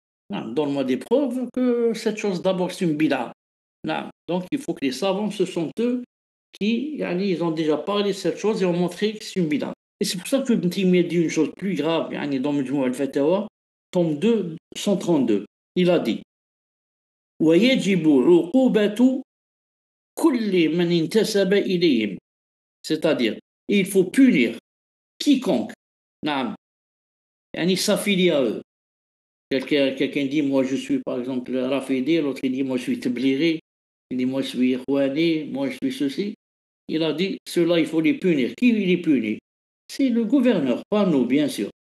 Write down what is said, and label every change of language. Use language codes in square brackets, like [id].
[fr] Donne-moi des preuves que cette chose, d'abord, c'est une bid'a. Donc, il faut que les savants, ce sont eux qui, ils ont déjà parlé de cette chose et ont montré que c'est une bid'a. Et c'est pour ça que Ibn Taymiyyah dit une chose plus grave, dans Majmou' al-Fatawa, tome 2, 132. [ar] Il a dit: وَيَجِبُ عُقُوبَةُ كُلِّ مَنْ انتسب إليهم. [fr] C'est-à-dire, il faut punir quiconque s'affilie à eux. Quelqu'un dit, moi je suis par exemple Rafidi, l'autre il dit, moi je suis Tabliri, il dit, moi je suis Ikhwani, moi je suis ceci. Il a dit, ceux-là, il faut les punir. Qui les punit? C'est le gouverneur, pas nous, bien sûr.